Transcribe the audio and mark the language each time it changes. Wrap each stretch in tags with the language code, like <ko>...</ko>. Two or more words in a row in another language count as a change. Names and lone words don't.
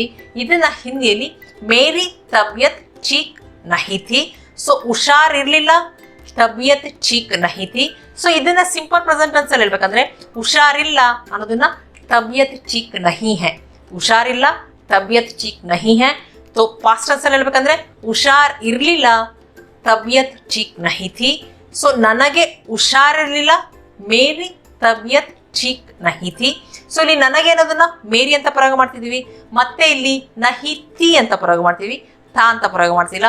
<kn>ಇದನ್ನ ಹಿಂದಿಯಲ್ಲಿ</kn> <hi>मेरी तबीयत ठीक नहीं थी.</hi> <kn>ಸೊ ಹುಷಾರಿರ್ಲಿಲ್ಲ,</kn> <hi>तबीयत ठीक नहीं थी.</hi> <kn>ಸೊ ಇದನ್ನ</kn> <en>simple present tense</en> <kn>ಅಲ್ಲಿ ಹೇಳ್ಬೇಕಂದ್ರೆ ಹುಷಾರಿಲ್ಲ ಅನ್ನೋದನ್ನ</kn> <hi>तबीयत ठीक नहीं है.</hi> <kn>ಹುಷಾರಿಲ್ಲ,</kn> <hi>तबीयत ठीक नहीं है.</hi> <kn>तो</kn> <en>past tense</en> <kn>ಅಲ್ಲಿ ಹೇಳ್ಬೇಕಂದ್ರೆ ಹುಷಾರ್ ಇರ್ಲಿಲ್ಲ,</kn> <hi>तबीयत ठीक नहीं थी.</hi> <kn>ಸೊ ನನಗೆ ಹುಷಾರಿರ್ಲಿಲ್ಲ,</kn> <hi>मेरी तबीयत ठीक नहीं थी.</hi> <kn>ಸೊ ಇಲ್ಲಿ ನನಗೆ ಅನ್ನೋದನ್ನ ಮೇರಿ ಅಂತ ಪ್ರಯೋಗ ಮಾಡ್ತಿದೀವಿ, ಮತ್ತೆ ಇಲ್ಲಿ</kn> <hi>नहीं थी</hi> <kn>ಅಂತ ಪ್ರಯೋಗ ಮಾಡ್ತೀವಿ, ತಾ ಅಂತ ಪ್ರಯೋಗ ಮಾಡ್ತಿಲ್ಲ.</kn>